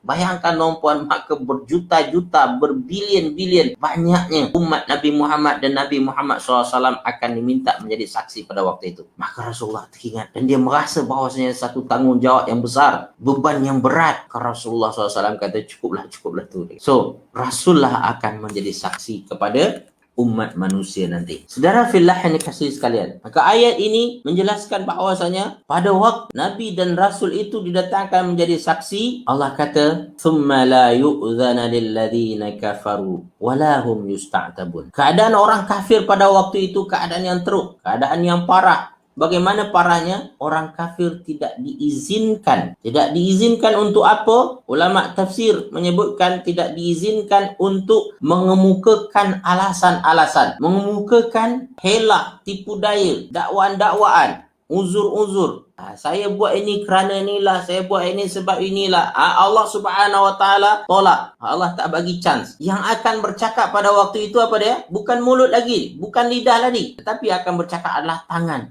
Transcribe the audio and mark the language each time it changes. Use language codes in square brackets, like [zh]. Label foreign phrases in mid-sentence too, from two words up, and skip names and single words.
[ms] Bayangkan tuan-puan, maka berjuta-juta, berbilion-bilion banyaknya umat Nabi Muhammad dan Nabi Muhammad SAW akan diminta menjadi saksi pada waktu itu. Maka Rasulullah teringat dan dia merasa bahawasanya satu tanggungjawab yang besar, beban yang berat. Maka Rasulullah SAW kata cukuplah tu. So, Rasulullah akan menjadi saksi kepada umat manusia nanti. Saudara fillah yang dikasihi sekalian, maka ayat ini menjelaskan bahawasanya pada waktu Nabi dan Rasul itu didatangkan menjadi saksi, Allah kata, [ar] "Tsumma la yu'dzana lil ladzina kafaru wa la hum yusta'tabun." [ms] Keadaan orang kafir pada waktu itu keadaan yang teruk, keadaan yang parah. Bagaimana parahnya? Orang kafir tidak diizinkan. Tidak diizinkan untuk apa? Ulama tafsir menyebutkan tidak diizinkan untuk mengemukakan alasan-alasan. Mengemukakan helah, tipu daya, dakwaan-dakwaan, uzur-uzur. Saya buat ini kerana inilah, saya buat ini sebab inilah. Allah [ar] Subhanahu wa taala [ms] tolak. Allah tak bagi chance. Yang akan bercakap pada waktu itu apa dia? Bukan mulut lagi, bukan lidah lagi, tetapi akan bercakap adalah tangan.